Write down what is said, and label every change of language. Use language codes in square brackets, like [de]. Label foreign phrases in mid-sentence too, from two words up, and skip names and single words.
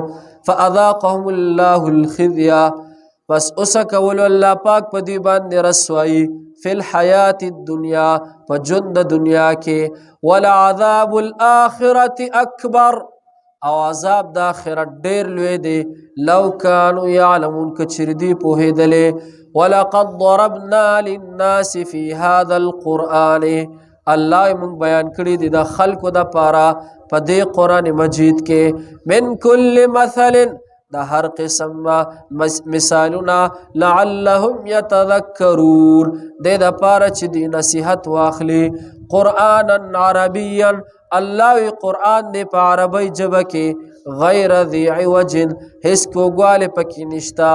[ar] فاذاقهم الله الخزي، [ps] پس اوسه کولو الله پاک په دې باندې رسوایی [ar] فی الحیات الدنیا، [ps] په ژوند د دنیا کې. [ar] ولعذاب الاخرة اکبر، [ps] او عذاب د آخرت ډیر لوی دی. [ar] لو کانوا یعلمون، [ps] که چېرې دوی پوهېدلې. [ar] ولقد ضربنا للناس في هذا القرآن، [ps] الله مونږ بیان کړي دي د خلکو دپاره په دې قرآن مجید کې [ar] من کل مثل، [ps] د هر قسم مثالونه [ar] لعلهم یتذکرون، [ps] دې دپاره چې دوی نصیحت واخلي. [ar] قرآنا عربیا، [ps] الله وی قرآن دې په عربی ژبه کې [ar] غیر ذی عوج، [ps] هیڅ کوږوالی پکې نشته.